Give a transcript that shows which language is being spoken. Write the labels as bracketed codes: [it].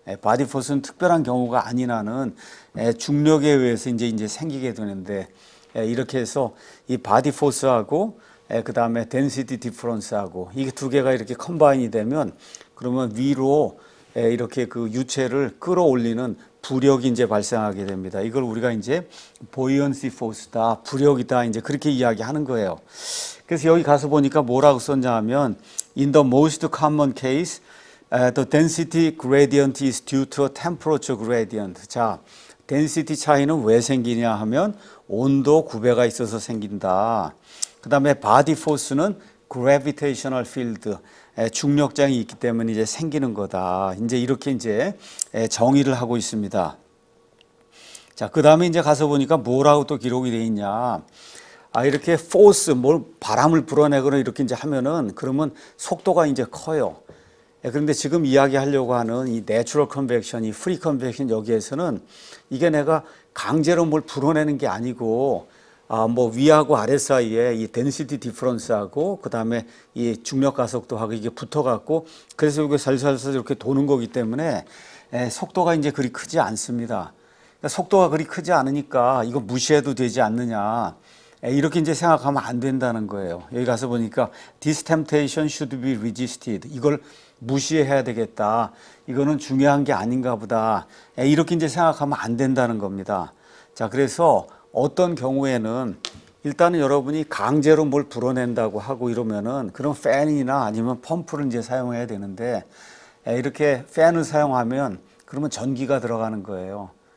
[ko] 바디 포스는 특별한 경우가 아닌 한은 중력에 의해서 이제 생기게 되는데 이렇게 해서 이 바디 포스하고 그다음에 덴시티 디퍼런스하고 이게 두 개가 이렇게 컴바인이 되면 그러면 위로 이렇게 그 유체를 끌어올리는 부력이 이제 발생하게 됩니다. 이걸 우리가 이제 buoyancy force다, 부력이다 이제 그렇게 이야기하는 거예요. 그래서 여기 가서 보니까 뭐라고 썼냐 하면 [en] in the most common case the density gradient is due to a temperature gradient. [ko] 자, density 차이는 왜 생기냐 하면 온도 구배가 있어서 생긴다. 그 다음에 body force는 gravitational field, 중력장이 있기 때문에 이제 생기는 거다. 이제 이렇게 이제 정의를 하고 있습니다. 자, 그 다음에 이제 가서 보니까 뭐라고 또 기록이 돼 있냐. 이렇게 force, 뭘 바람을 불어내거나 이렇게 이제 하면은 그러면 속도가 이제 커요. 그런데 지금 이야기하려고 하는 이 내추럴 컨벡션, 이 프리 컨벡션 여기에서는 이게 내가 강제로 뭘 불어내는 게 아니고 뭐 위하고 아래 사이에 이 덴시티 디퍼런스하고 그다음에 이 중력 가속도하고 이게 붙어 갖고 그래서 이게 살살살 이렇게 도는 거기 때문에 속도가 이제 그리 크지 않습니다. 그러니까 속도가 그리 크지 않으니까 이거 무시해도 되지 않느냐. 이렇게 이제 생각하면 안 된다는 거예요. 여기 가서 보니까 [en] this temptation should be resisted. [ko] 이걸 무시해야 되겠다. 이거는 중요한 게 아닌가 보다. 이렇게 이제 생각하면 안 된다는 겁니다. 자, 그래서 어떤 경우에는 일단은 여러분이 강제로 뭘 불어낸다고 하고 이러면은 그런 팬이나 아니면 펌프를 이제 사용해야 되는데 이렇게 팬을 사용하면 그러면 전기가 들어가는 거예요.